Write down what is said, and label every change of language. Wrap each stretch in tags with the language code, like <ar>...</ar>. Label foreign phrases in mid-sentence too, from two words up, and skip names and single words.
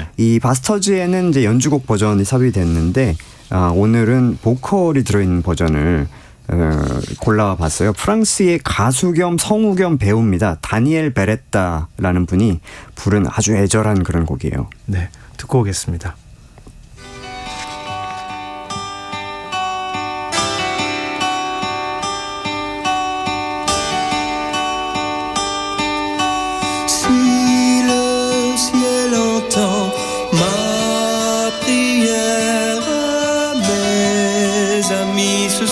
<ko>이 바스터즈에는 이제 연주곡 버전이 삽입이 됐는데 오늘은 보컬이 들어있는 버전을 골라봤어요. 프랑스의 가수 겸 성우 겸 배우입니다. 다니엘 베레타라는 분이 부른 아주 애절한 그런 곡이에요. 네, 듣고 오겠습니다.</ko> <fr>Si le ciel entend ma prière, mes amis, ce</fr>